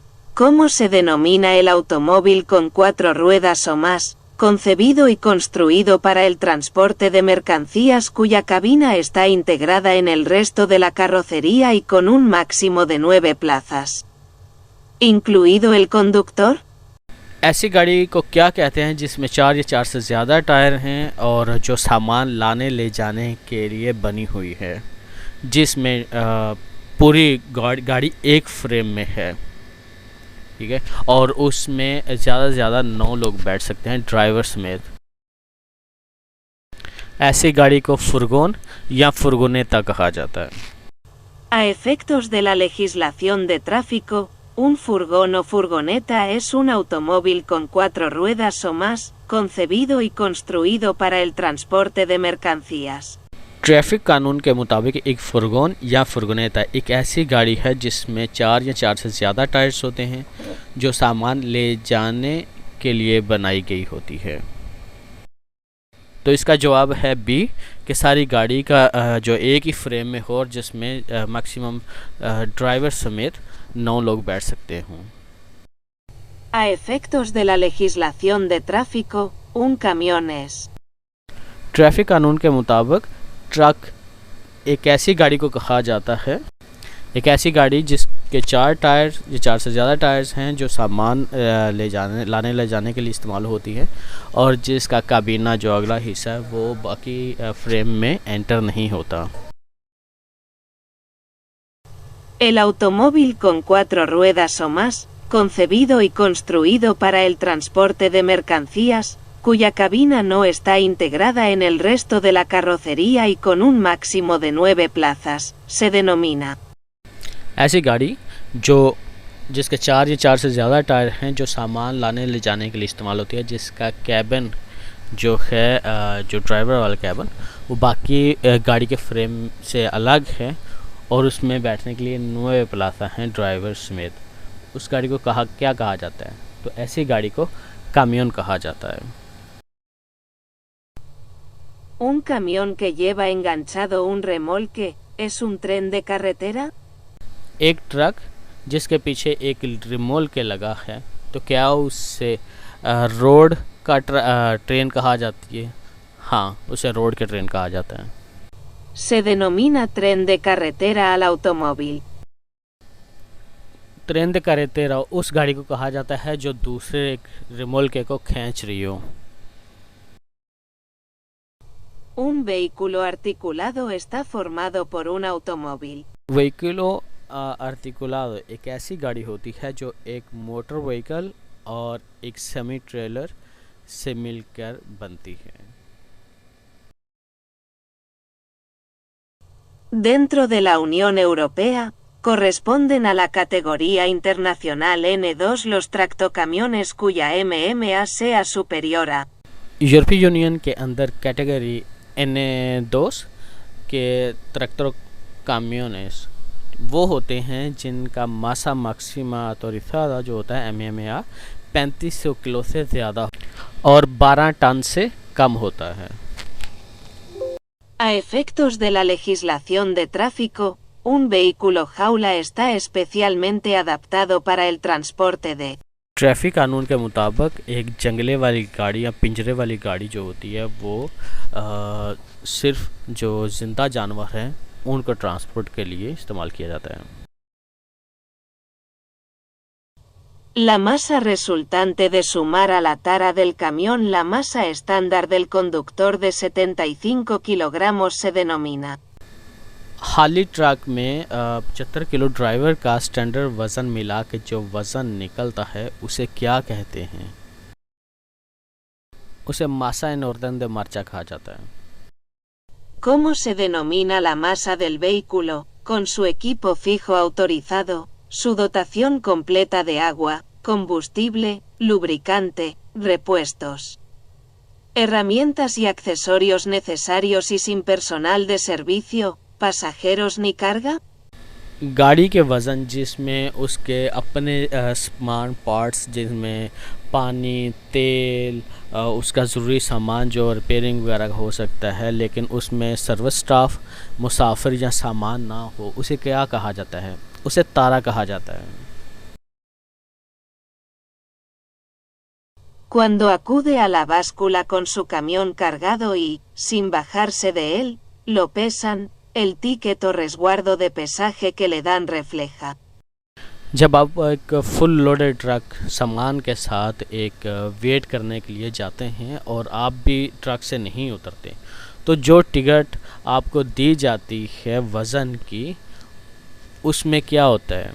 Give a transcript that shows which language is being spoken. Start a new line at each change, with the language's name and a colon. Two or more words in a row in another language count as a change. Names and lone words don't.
Spanish: ¿Cómo se denomina el automóvil con 4 ruedas o más, concebido y construido para el transporte de mercancías cuya cabina está integrada en el resto de la carrocería y con un máximo de 9 plazas? ¿Incluido el conductor?
Hindi: ऐसी गाड़ी को क्या कहते हैं जिसमें 4 या 4 से ज़्यादा टायर हैं और जो सामान लाने ले जाने के लिए बनी हुई है, जिसमें पूरी गाड़ी एक फ्रेम में है, ठीक है, और उसमें ज़्यादा से ज़्यादा 9 लोग बैठ सकते हैं ड्राइवर समेत। ऐसी गाड़ी को फुर्गोन या फुर्गोनेता कहा जाता है।
Spanish: A efectos de la legislación de tráfico, un furgón o furgoneta es un automóvil con 4 ruedas o más, concebido y construido para el transporte de mercancías.
Hindi: ट्रैफिक कानून के मुताबिक एक फुर्गोन या फुर्गोनेता एक ऐसी गाड़ी है जिसमें 4 या 4 से ज़्यादा टायर्स होते हैं, जो सामान ले जाने के लिए बनाई गई होती है। तो इसका जवाब है बी कि सारी गाड़ी का जो एक ही फ्रेम में हो और जिसमें मैक्सिमम ड्राइवर समेत 9 लोग बैठ सकते हों।
Spanish: A efectos de la legislación de tráfico, un camión es
Hindi: ट्रैफिक कानून के मुताबिक ट्रक एक ऐसी गाड़ी को कहा जाता है, एक ऐसी गाड़ी जिसके 4 टायर या 4 से ज़्यादा टायर्स हैं, जो सामान लाने ले जाने के लिए इस्तेमाल होती है और जिसका काबीना जो अगला हिस्सा है वो बाकी फ्रेम में एंटर नहीं होता।
Spanish: el automóvil con 4 ruedas o más, concebido y construido para el transporte de mercancías, cuya cabina no está integrada en el resto de la carrocería y con un máximo de 9 plazas, se denomina.
Hindi: ऐसी गाड़ी जिसके 4 या 4 से ज़्यादा टायर हैं, जो सामान लाने ले जाने के लिए इस्तेमाल होती है, जिसका कैबिन जो है जो ड्राइवर वाला कैबिन वो बाकी गाड़ी के फ्रेम से अलग है और उसमें बैठने के लिए 9 प्लाजा हैं ड्राइवर समेत, उस गाड़ी को क्या कहा जाता है? तो ऐसी गाड़ी को कामियोन कहा जाता है।
Spanish: Un camión que lleva enganchado un remolque, ¿es un tren de carretera?
Hindi: एक ट्रक जिसके पीछे एक रिमोल्के लगा है, तो क्या उससे रोड का ट्रेन कहा जाती है? हाँ, उसे रोड के ट्रेन कहा जाता है।
Spanish: Se denomina tren de carretera al automóvil. tren de carretera
Hindi: उस गाड़ी को कहा जाता है जो दूसरे एक रिमोल्के को खींच रही हो।
Spanish: Un vehículo articulado está formado por un automóvil. vehículo articulado
Hindi: एक ऐसी गाड़ी होती है जो एक
English: motor vehicle
Hindi: और एक
English: semi trailer
Hindi: से मिलकर बनती है।
Spanish: Dentro de la Unión Europea, corresponden a la categoría internacional N2 los tractocamiones cuya MMA sea superior a.
Hindi: यूरोपीय यूनियन के अंदर कैटेगरी N2 के ट्रैक्टर कामियोनेस वो होते हैं जिनका
Spanish: masa máxima autorizada
Hindi: जो होता है MMA 3500 किलो से ज़्यादा और 12 टन से कम होता है।
Spanish: A efectos de la legislación de tráfico, un vehículo jaula está especialmente adaptado para el transporte de.
Hindi: ट्रैफिक कानून के मुताबिक एक जंगले वाली गाड़ी या पिंजरे वाली गाड़ी जो होती है वो सिर्फ जो ज़िंदा जानवर हैं उनको ट्रांसपोर्ट के लिए इस्तेमाल किया जाता है।
Spanish: La masa resultante de sumar a la tara del camión la masa estándar del conductor de 75 kilogramos se denomina.
Hindi: हाली ट्रक में 75 किलो ड्राइवर का स्टैंडर्ड वज़न मिला के जो वज़न निकलता है उसे क्या कहते हैं? उसे
Spanish: masa en orden de marcha
Hindi: कहा जाता है।
Spanish: ¿Cómo se denomina la masa del vehículo, con su equipo fijo autorizado, su dotación completa de agua, combustible, lubricante, repuestos, herramientas y accesorios necesarios y sin personal de servicio, pasajeros ni carga?
Hindi: गाड़ी के वज़न जिसमें उसके अपने सामान पार्ट्स जिसमें पानी, तेल, उसका ज़रूरी सामान जो रिपेयरिंग वगैरह हो सकता है, लेकिन उसमें
English: service staff,
Hindi: मुसाफिर या सामान ना हो, उसे क्या कहा जाता है? उसे तारा कहा जाता है।
Spanish: Cuando acude a la báscula con su camión cargado y, sin bajarse de él, lo pesan, el ticket o resguardo de pesaje que le dan refleja.
Hindi: जब आप एक
English: full loaded
Hindi: ट्रक सामान के साथ एक वेट करने के लिए जाते हैं और आप भी ट्रक से नहीं उतरते, तो जो टिकट आपको दी जाती है वज़न की, उसमें क्या होता है?